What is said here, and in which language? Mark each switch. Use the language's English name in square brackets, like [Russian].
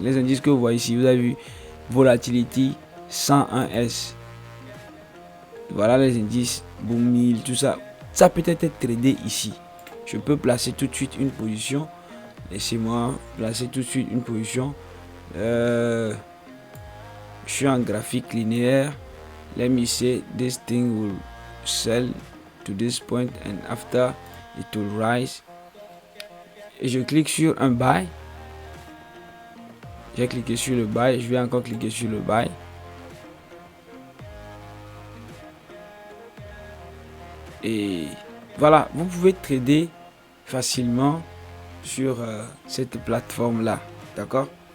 [French] Les indices que vous voyez ici, vous avez vu Volatility 101S. Voilà les indices, Boom 1000, tout ça. Ça peut être tradé ici. Je peux placer tout de suite une position. Laissez-moi placer tout de suite une position. Je suis en graphique linéaire. [English] Let me say this thing will sell to this point and after it will rise. [French] Et je clique sur un buy. J'ai cliqué sur le buy. Je vais encore cliquer sur le buy. Et voilà, vous pouvez trader facilement sur cette plateforme là, d'accord?